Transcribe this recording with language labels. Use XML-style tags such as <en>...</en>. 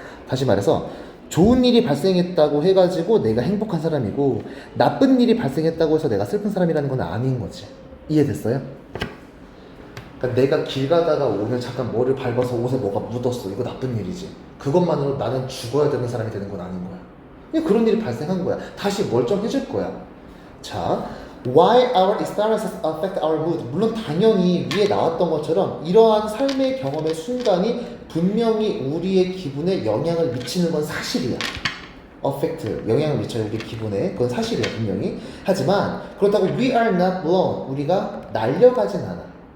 <ko>다시 말해서 좋은 일이 발생했다고 해가지고 내가 행복한 사람이고 나쁜 일이 발생했다고 해서 내가 슬픈 사람이라는 건 아닌 거지. 이해됐어요? 그러니까 내가 길 가다가 오늘 잠깐 뭐를 밟아서 옷에 뭐가 묻었어. 이거 나쁜 일이지. 그것만으로 나는 죽어야 되는 사람이 되는 건 아닌 거야. 그냥 그런 일이 발생한 거야. 다시 멀쩡해질 거야.</ko> <en>자, why our experiences affect our mood.</en> <ko>물론 당연히 위에 나왔던 것처럼 이러한 삶의 경험의 순간이 분명히 우리의 기분에 영향을 미치는 건 사실이야. affect, 영향을 미쳐요. 우리 기분에. 그건 사실이야, 분명히. 하지만 그렇다고</ko> <en>we are not blown,</en> <ko>우리가 날려가진 않아.</ko>